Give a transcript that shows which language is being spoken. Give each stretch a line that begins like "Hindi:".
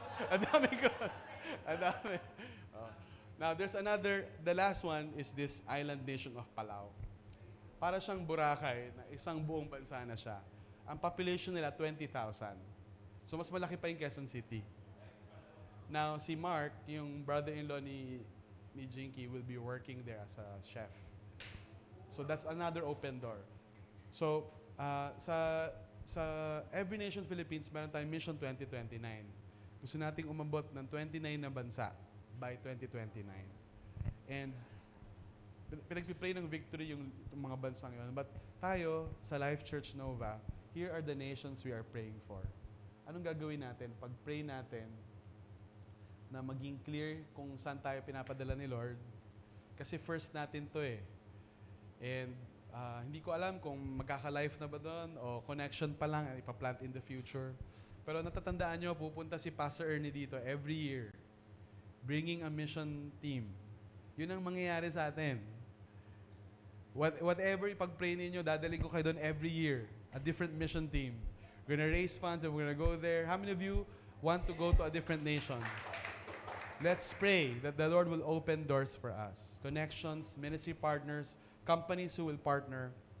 Filipino: Ang dami cross. Ang dami.
English: Now, there's the last one is this island nation of Palau.
Filipino: Para siyang Boracay, na isang buong bansa na siya. Ang population nila, 20,000. So, mas malaki pa yung Quezon City.
English: Now,
Filipino: si Mark, yung brother-in-law ni Jinky,
English: will be working there as a chef. So, that's another open door.
Filipino: So, sa Every Nation Philippines, meron tayong Mission 2029. Gusto nating umabot ng 29 na bansa by 2029. And pinagpipray ng victory yung mga bansang yun.
English: But tayo, sa Life Church Nova, here are the nations we are praying for.
Filipino: Anong gagawin natin? Pag-pray natin na maging clear kung saan tayo pinapadala ni Lord. Kasi first natin to eh. And hindi ko alam kung magkaka-life na ba doon o connection pa lang at ipaplant in the future. Pero natatandaan nyo, pupunta si Pastor Ernie dito every year, bringing a mission team. Yun ang mangyayari sa atin. Whatever ipag-pray ninyo, dadaling ko kayo doon every year.
English: A different mission team. We're gonna raise funds and we're gonna go there. How many of you want to go to a different nation? Let's pray that the Lord will open doors for us. Connections, ministry partners, companies who will partner.